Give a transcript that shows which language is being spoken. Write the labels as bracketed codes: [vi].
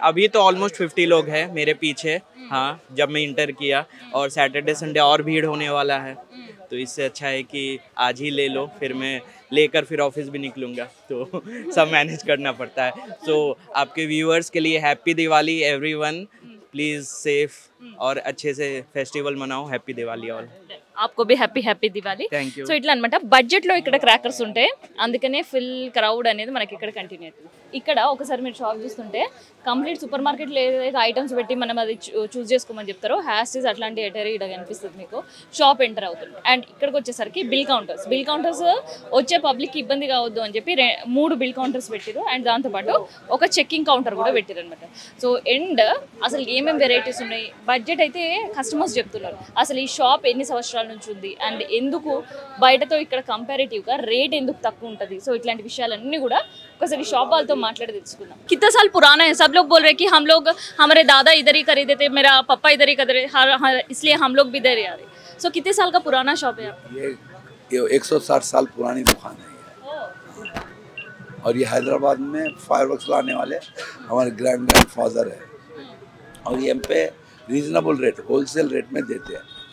[hi] अभी तो ऑलमोस्ट 50 लोग हैं मेरे पीछे। हाँ, जब मैं इंटर किया, और सैटरडे संडे और भीड़ होने वाला है, तो इससे अच्छा है कि आज ही ले लो, फिर मैं लेकर फिर ऑफिस भी निकलूंगा, तो सब मैनेज करना पड़ता है। तो आपके व्यूअर्स के लिए [en] happy Diwali everyone, [hi] please safe और अच्छे से फेस्टिवल मनाओ। [en] Happy Diwali all. [hi] आपको भी [en] Happy Diwali. Thank you. [te] So ఇట్లా అనమాట బడ్జెట్లో ఇక్కడ క్రాకర్స్ ఉంటాయి, అందుకనే ఫుల్ క్రౌడ్ అనేది మనకి ఇక్కడ కంటిన్యూ అవుతుంది. ఇక్కడ ఒకసారి మీరు షాప్ చూస్తుంటే కంప్లీట్ సూపర్ మార్కెట్లో ఏదైతే ఐటమ్స్ పెట్టి మనం అది చూస్ చేసుకోమని చెప్తారో హ్యాస్టీస్ అట్లాంటి ఎటరీ ఇక్కడ కనిపిస్తుంది మీకు. షాప్ ఎంటర్ అవుతుంది అండ్ ఇక్కడికి వచ్చేసరికి బిల్ కౌంటర్స్ వచ్చే పబ్లిక్కి ఇబ్బంది కావద్దు అని చెప్పి 3 బిల్ కౌంటర్స్ పెట్టారు అండ్ దాంతోపాటు ఒక చెక్కింగ్ కౌంటర్ కూడా పెట్టారు అనమాట. సో ఎండ్ అసలు ఏమేమి వెరైటీస్ ఉన్నాయి, బడ్జెట్ అయితే కస్టమర్స్ చెప్తున్నారు. అసలు ఈ షాప్ ఎన్ని సంవత్సరాల నుంచి ఉంది అండ్ ఎందుకు బయటతో ఇక్కడ కంపారిటివ్గా రేట్ ఎందుకు తక్కువ ఉంటుంది, సో ఇట్లాంటి విషయాలన్నీ కూడా ఒకసారి షాప్ వాళ్ళతో మాట్లాడి తెలుసుకుందాం. [hi] कितना साल पुराना है? सब लोग बोल रहे हैं कि हम लोग हमारे दादा इधर ही खरीदे थे, मेरा पापा इधर ही खरीदे, इसलिए हम लोग भी इधर ही आ रहे. सो कितने साल का पुराना शॉप है आपका? ये 160 साल पुरानी दुकान है ये। और ये हैदराबाद में फायरवर्क्स लाने वाले हमारे ग्रैंड फादर है, और ये हम पे रीजनेबल रेट, होलसेल रेट में देते हैं.